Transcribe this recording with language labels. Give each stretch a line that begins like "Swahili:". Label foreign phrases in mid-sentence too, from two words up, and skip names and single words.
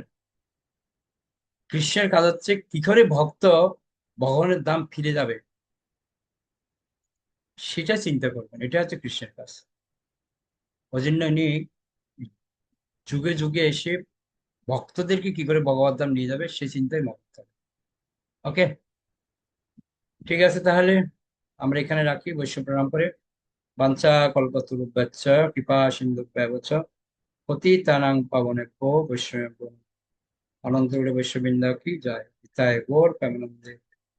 Bangla: কৃষ্ণের কাজ হচ্ছে কি করে ভক্ত ভগবানের ধাম ফিরে যাবে সেটা চিন্তা করবেন, এটা হচ্ছে কৃষ্ণের কাজ। ওই জন্য উনি যুগে যুগে এসে ভক্তদেরকে কি করে ভগবত ধাম নিয়ে যাবে সেই চিন্তায় মগ্ন। ওকে, ঠিক আছে, তাহলে আমরা এখানে রাখি। বৈষ্ণব প্রণাম করে
Sanskrit: বাঞ্ছা কল্পতরুভ্যশ্চ কৃপা সিন্ধুভ্যেব চ পতিতানাং পাবনেভ্যো বৈষ্ণবেভ্যো।
Bangla: অনন্ত বৈষ্ণববৃন্দ কি জয়। গীতায় গৌর প্রেমানন্দে।